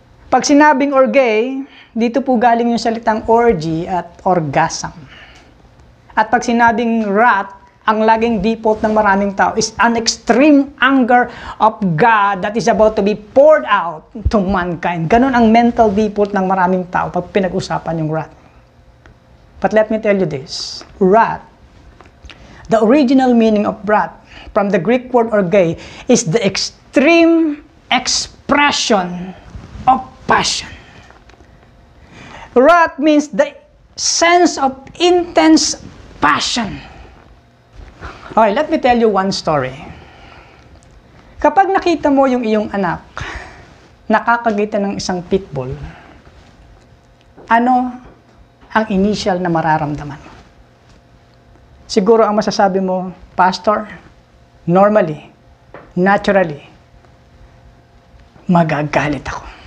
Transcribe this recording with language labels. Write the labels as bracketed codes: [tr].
[tl] Pag sinabing orge, dito po galing yung salitang orgy at orgasm. At pag sinabing wrath, ang laging default ng maraming tao [en] is an extreme anger of God that is about to be poured out to mankind. [tl] Ganon ang mental default ng maraming tao pag pinag-usapan yung wrath. [en] But let me tell you this, wrath, the original meaning of wrath from the Greek word orge is the extreme expression of passion. Wrath means the sense of intense passion. Okay, let me tell you one story. [tl] Kapag nakita mo yung iyong anak, nakakagitan ng isang pitbull, ano ang initial na mararamdaman mo? Siguro ang masasabi mo, Pastor, normally, naturally, magagalit ako.